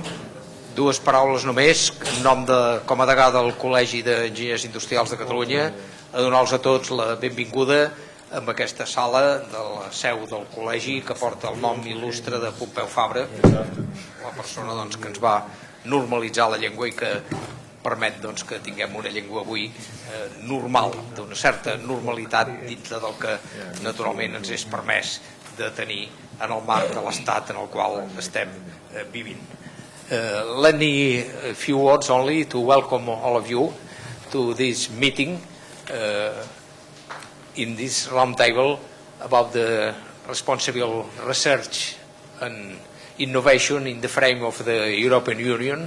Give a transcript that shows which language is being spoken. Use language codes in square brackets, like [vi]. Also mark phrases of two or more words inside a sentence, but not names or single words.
[ca] Dues paraules només, en nom com a degà del Col·legi d'Enginyers Industrials de Catalunya, a donar-los a tots la benvinguda en aquesta sala de la seu del Col·legi que porta el nom il·lustre de Pompeu Fabra, la persona que ens va normalitzar la llengua i que permet que tinguem una llengua avui normal, d'una certa normalitat dintre del que naturalment ens és permès de tenir en el marc de l'estat en el qual estem vivint. [en] Let me a few words only to welcome all of you to this meeting in this roundtable about the responsible research and innovation in the frame of the European Union.